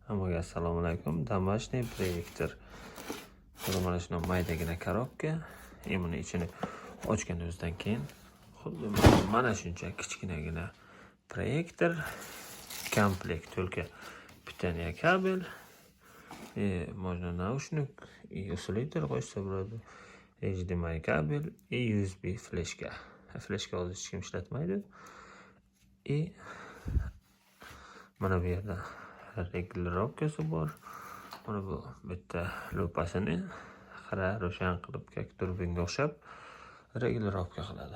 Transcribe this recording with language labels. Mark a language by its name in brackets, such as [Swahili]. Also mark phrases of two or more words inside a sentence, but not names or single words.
[Uzbek] Hammaga assalomu alaykum. [Russian] Домашний проектор. [Uzbek] Mana shuni maydagina korobka. Buni ichini ochganimizdan keyin xuddi mana shuncha kichkinagina proyektor, komplekt, [Russian] только питание kabel, можно наушник и усилитель [Uzbek] qo'shsa bo'ladi. HDMI kabel и USB fleshka. Fleshka hozir hech kim ishlatmaydi. Mana bu yerda regulirovkasi bor. Mana bu bitta lupasini xira ro'shan qilib turbinga o'xshab regulirovka qiladi.